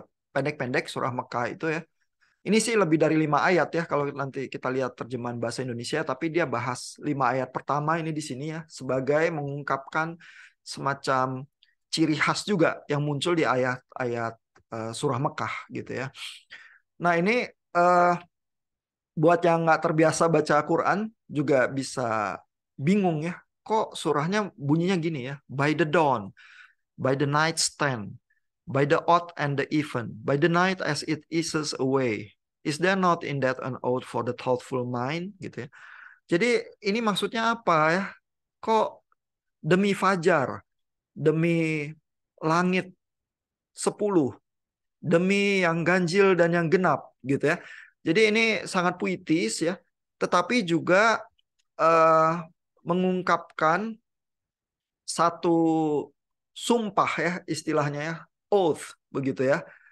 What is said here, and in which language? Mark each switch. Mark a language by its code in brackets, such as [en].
[id] Pendek-pendek surah Mekah itu ya. Ini sih lebih dari 5 ayat ya kalau nanti kita lihat terjemahan bahasa Indonesia, tapi dia bahas 5 ayat pertama ini di sini ya sebagai mengungkapkan semacam ciri khas juga yang muncul di ayat-ayat surah Mekah gitu ya. Nah, ini buat yang nggak terbiasa baca Quran juga bisa bingung ya. Kok surahnya bunyinya gini ya? [en] By the dawn, by the night stand, by the odd and the even, by the night as it eases away. Is there not in that an oath for the thoughtful mind? [id] Gitu ya. Jadi ini maksudnya apa ya? Kok demi fajar, demi langit 10, demi yang ganjil dan yang genap gitu ya. Jadi ini sangat puitis ya, tetapi juga eh, mengungkapkan satu sumpah ya istilahnya ya, oath begitu ya.